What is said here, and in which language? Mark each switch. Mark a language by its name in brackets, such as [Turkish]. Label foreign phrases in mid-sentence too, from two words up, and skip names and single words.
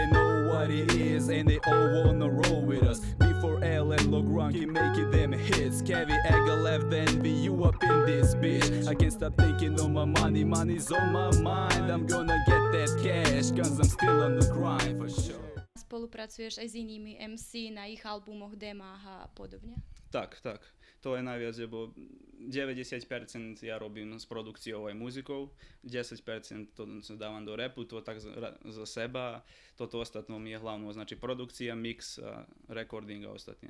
[English] They know what it is and they all wanna roll with us. B4L and long run keep making them hits. Cavi Egga left the NVU up in this bitch. I can't stop thinking on my money, money's on my mind. I'm gonna get that cash, cause I'm still on the grind for sure. [Slovak] Spolupracuješ aj s inými MC na ich albumoch, demách a podobne? Tak. To je najviac, lebo 90% ja robím s produkciou aj muzikou, 10% to dávam do rapu, to tak za seba, toto ostatnom je hlavnou, znači produkcia, mix, recording a ostatne.